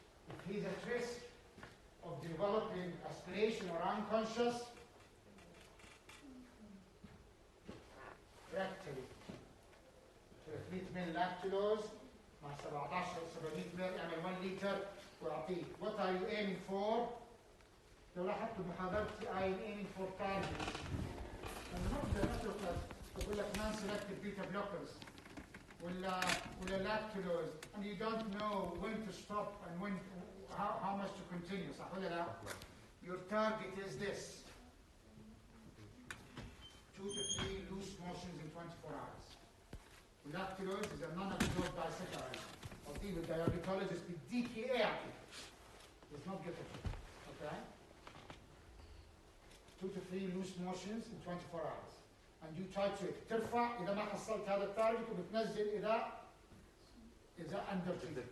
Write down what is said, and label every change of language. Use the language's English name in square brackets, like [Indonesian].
[English] If he's at risk of developing aspiration or unconscious, rectally. [Arabic] 300 ml lactulose مع 700 ml يعمل 1 لتر وأعطيه. [English] What are you aiming for? [Arabic] لو لاحظت بمحاضرتي [English] I am aiming for targets. [Arabic] لما نبدأ نترك أقول لك [English] non-selective beta blockers ولا lactulose and you don't know when to stop and how much to continue. [Arabic] صح ولا لا؟ [English] Your target is this. 2 to 3 loose motions in 24 hours. Lactulose is a non-absorbed bisaccharide. I'll deal with diabetologist with DKA. Does not get it. Okay? 2 to 3 loose motions in 24 hours. And you titrate. [Arabic] ترفع إذا ما حصلت هذا التارجت وبتنزل إذا undertreated.